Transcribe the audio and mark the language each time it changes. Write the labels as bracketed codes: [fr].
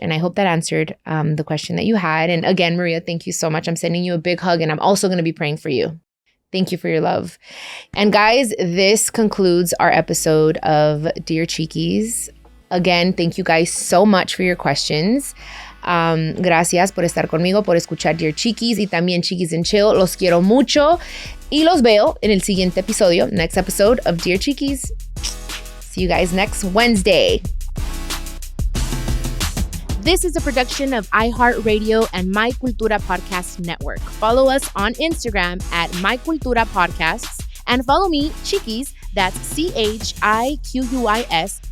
[en] And I hope that answered the question that you had. And again, Maria, thank you so much. I'm sending you a big hug, and I'm also going to be praying for you. Thank you for your love. And guys, this concludes our episode of Dear Chiquis. Again, thank you guys so much for your questions. [es] Gracias por estar conmigo, por escuchar Dear Chiquis y también Chiquis and Chill. Los quiero mucho y los veo en el siguiente episodio, [en] next episode of Dear Chiquis. See you guys next Wednesday. This is a production of iHeartRadio and My Cultura Podcast Network. Follow us on Instagram at My Cultura Podcasts, and follow me, Chiquis, that's CHIQUIS.